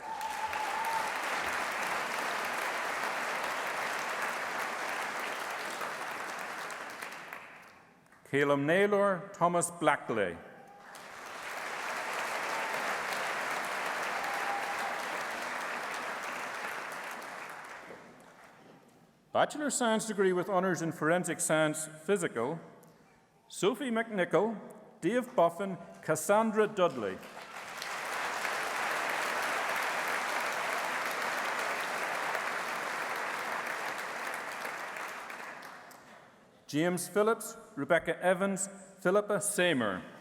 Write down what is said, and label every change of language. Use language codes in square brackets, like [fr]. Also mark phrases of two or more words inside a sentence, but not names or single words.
[en] Caleb Naylor, Thomas Blackley. Bachelor of Science degree with honours in Forensic Science Physical, Sophie McNichol, Dave Buffin, Cassandra Dudley. James Phillips, Rebecca Evans, Philippa Seymour.